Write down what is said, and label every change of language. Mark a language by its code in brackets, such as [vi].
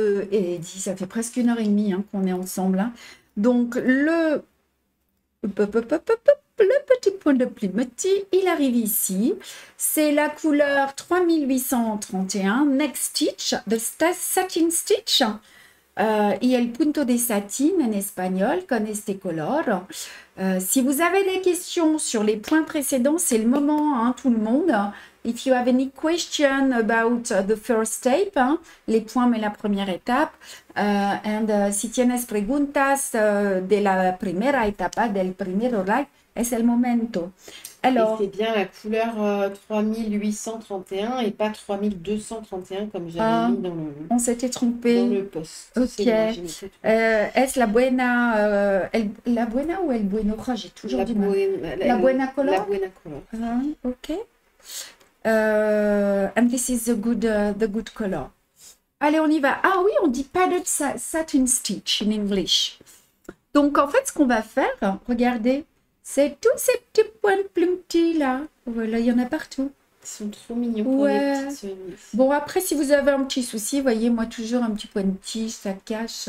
[fr] Et ça fait presque 1h30 hein, qu'on est ensemble. Hein. Donc, le petit point de plumetis, il arrive ici. C'est la couleur 3831, [en] Next Stitch, the Satin Stitch. [es] Y el punto de satin [fr] en espagnol, [es] con este color. [fr] Si vous avez des questions sur les points précédents, c'est le moment, hein, tout le monde. [en] If you have any question about the first step, [es] hein, [fr] les points, mais la première étape, [es] si tienes preguntas de la primera etapa, del primer live, es el momento. Alors, [fr] et c'est bien la couleur 3831 et pas 3231 comme j'avais mis dans on s'était trompé. Dans le post. Ok. Est-ce [es] la buena, la buena [fr] ou [es] el bueno? [fr] Oh, j'ai toujours du mal. [es] La buena color? La buena color. Ok. [en] And this is the good color. [fr] Allez, on y va. Ah oui, on dit padded satin stitch in English. Donc, en fait, ce qu'on va faire, regardez, c'est tous ces petits points de plumetis là. Voilà, il y en a partout. Ils sont trop mignons pour les petites sœurs. Bon, après, si vous avez un petit souci, voyez, moi, toujours un petit point de tige, ça cache.